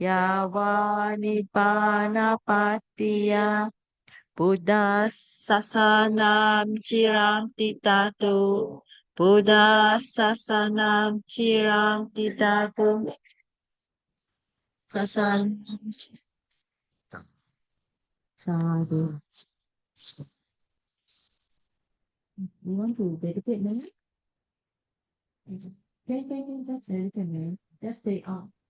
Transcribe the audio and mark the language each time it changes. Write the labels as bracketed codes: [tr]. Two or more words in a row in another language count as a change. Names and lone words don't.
[pi] Yava Nibbana Pattiya Buddha Sasanam Chiram Titatu Buddha Sasanam Chiram Titatu Sasanam Sadhu. [en] You want to dedicate me? Okay, just dedicate me. Just say out.